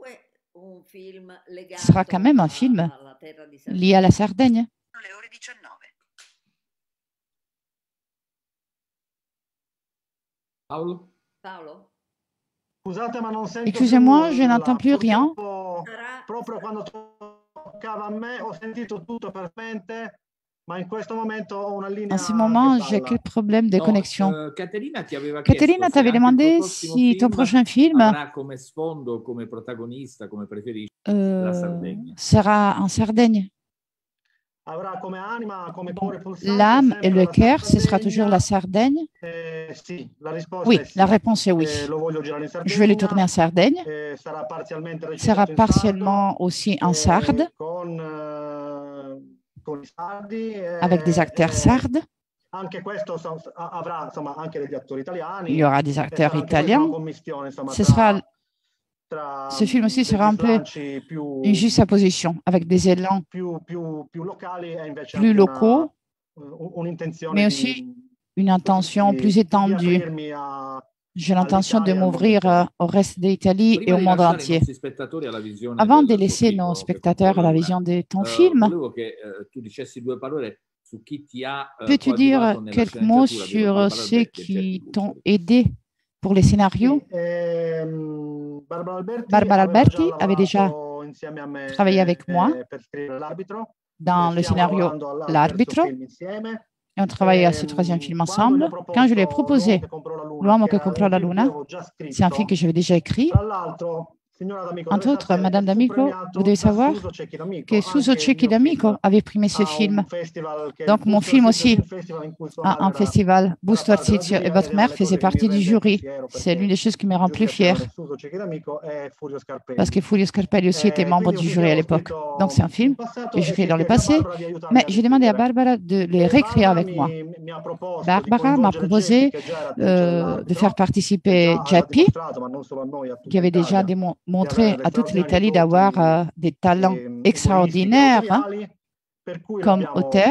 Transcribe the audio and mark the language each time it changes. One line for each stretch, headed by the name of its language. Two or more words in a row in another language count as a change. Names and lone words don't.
French: Ce sera quand même un film lié à la Sardaigne. Paolo? Paolo? Excusez-moi, je n'entends plus rien.
Italian: Proprio quando toccava a me, ho sentito tutto perfettamente, ma in questo momento ho una linea
French: En ce moment,
Italian: che
French: j'ai
Italian: balla.
French: quelques problèmes de connexion.
Italian: Caterina ti aveva Caterina chiesto se
French: t'avait
Italian: anche il tuo
French: demandé
Italian: prossimo
French: si ton
Italian: film
French: prochain film
Italian: avrà come sfondo, come protagonista, come preferisci, la Sardegna.
French: sera en Sardaigne.
Italian: Avrà come anima, come
French: Bon,
Italian: cuore pulsante
French: l'âme et
Italian: sempre
French: le
Italian: la
French: cœur, ce sera toujours la
Italian: Sardegna.
French: Sardaigne.
Italian: Sì, la risposta
French: Oui,
Italian: è sì.
French: la réponse est oui.
Italian: Lo voglio girare in
French: Je vais le tourner
Italian: Sardegna.
French: en Sardaigne.
Italian: Sarà parzialmente
French: Sera
Italian: recitato in sardo,
French: partiellement aussi en sarde,
Italian: con i sardi.
French: avec des acteurs sardes.
Italian: Anche questo avrà insomma anche degli attori italiani.
French: Il y aura des acteurs
Italian: sarà anche
French: italiens.
Italian: una commistione, insomma,
French: Ce sera, ce film aussi sera un peu
Italian: più,
French: une juxtaposition avec des élans
Italian: più locali e invece
French: plus
Italian: anche
French: locaux,
Italian: un'intenzione
French: mais aussi une intention plus
Italian: di
French: étendue.
Italian: aprirmi
French: J'ai l'intention de m'ouvrir au reste de l'Italie et
Italian: Prima
French: au
Italian: di
French: monde
Italian: lasciare i
French: entier.
Italian: nostri spettatori alla visione
French: Avant de
Italian: del tuo
French: laisser
Italian: film,
French: nos
Italian: che
French: spectateurs à la
Italian: controlla
French: vision de ton
Italian: Luna,
French: film,
Italian: volevo che tu dicessi due parole su chi ti ha
French: peux-tu dire
Italian: coadiuvato nella
French: quelques mots
Italian: sceneggiatura di
French: sur
Italian: Barbara
French: ceux
Italian: Alberti e
French: qui
Italian: Geppi
French: t'ont
Italian: Cucciari.
French: aidé pour les scénarios? Barbara Alberti avait déjà travaillé avec moi dans le scénario L'Arbitro et on travaillait à ce troisième film ensemble. Quand je lui ai proposé L'Uomo che comprò la Luna, c'est un film que j'avais déjà écrit. Entre autres, Madame D'Amico, vous devez savoir que Suso Cecchi D'Amico avait primé ce film. Donc, mon film aussi a un festival. Busto Arsizio et votre mère faisaient partie du jury. C'est l'une des choses qui me rend plus fière. Parce que Furio Scarpelli aussi était membre du jury à l'époque. Donc, c'est un film que j'ai fait dans le passé. Mais j'ai demandé à Barbara de les réécrire avec moi. Barbara m'a proposé de faire participer Geppi, qui avait déjà montré à toute l'Italie d'avoir des talents extraordinaires comme auteur.